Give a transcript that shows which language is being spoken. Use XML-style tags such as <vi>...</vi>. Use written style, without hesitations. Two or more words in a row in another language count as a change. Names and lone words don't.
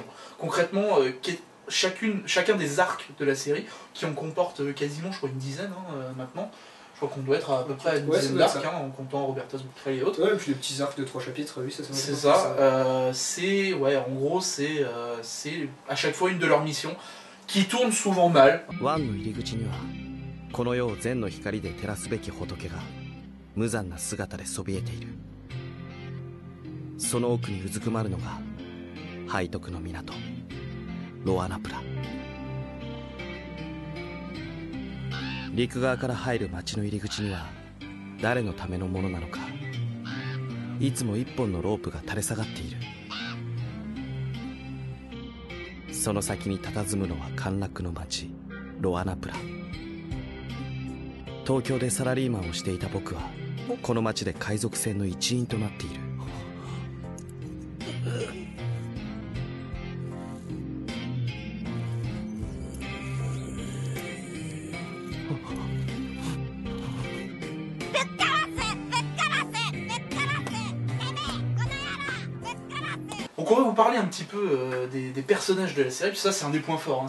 <fr>Concrètement, chacun des arcs de la série, qui en comporte quasiment, je crois, une dizaine maintenant. Je crois qu'on doit être à peu près à une dizaine d'arcs, en comptant Robertas Boutrel et autres. Ouais, et puis les petits arcs de 3 chapitres, oui, ça c'est ça. C'est, ouais, en gros, c'est à chaque fois une de leurs missions qui tourne souvent mal.</fr> <ja>湾の入り口にはこの世を善の光で照らすべき仏が無残な姿でそびえている。その奥にうずくまるのが背徳の港ロアナプラ。陸側から入る町の入り口には誰のためのものなのか、いつも一本のロープが垂れ下がっている。その先に佇むのは陥落の町ロアナプラ。東京でサラリーマンをしていた僕はこの町で海賊船の一員となっている。</ja> <fr>Donc on va vous parler un petit peu des personnages de la série, puis ça c'est un des points forts, hein.</fr>